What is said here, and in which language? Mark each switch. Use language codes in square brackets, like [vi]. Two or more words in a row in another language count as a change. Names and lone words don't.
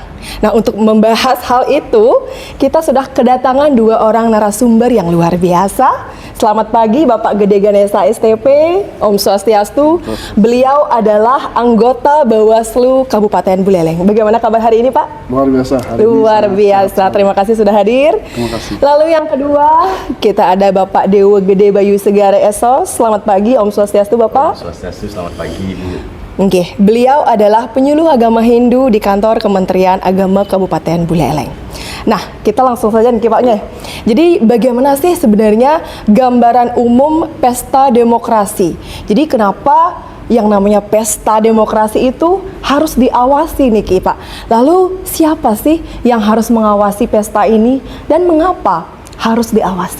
[id] Nah, untuk membahas hal itu, kita sudah kedatangan dua orang narasumber yang luar biasa. Selamat pagi Bapak Gede Ganesha STP, [sa] Om Swastiastu. [id] Beliau adalah anggota Bawaslu Kabupaten Buleleng. Bagaimana kabar hari ini, Pak? Luar biasa. Luar biasa. Terima kasih sudah hadir. Terima kasih. Lalu yang kedua, kita ada Bapak Dewa Gede Bayu Segara Esos. Selamat pagi [sa] Om Swastiastu, [id] Bapak. [sa] Om Swastiastu, [id] selamat pagi Ibu. Oke, beliau adalah penyuluh agama Hindu di kantor Kementerian Agama Kabupaten Buleleng. Nah, kita langsung saja nih Pak. Jadi bagaimana sih sebenarnya gambaran umum pesta demokrasi? Jadi kenapa yang namanya pesta demokrasi itu harus diawasi nih Pak? Lalu siapa sih yang harus mengawasi pesta ini dan mengapa harus diawasi?